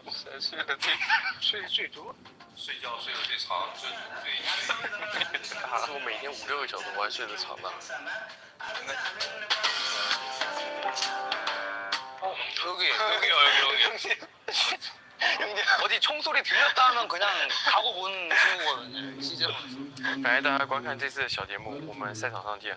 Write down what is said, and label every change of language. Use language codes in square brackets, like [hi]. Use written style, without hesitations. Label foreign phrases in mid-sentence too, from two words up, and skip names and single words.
[zh] 睡的最多，睡觉睡得最长，最。我每天5、6个小时，我还睡得长呢。여기. [ko] 어디 총소리 들렸다 하면 그냥 가고 본 친구거든요. 시즌. [zh] 感谢大家观看这次的小节目，我们赛场上见。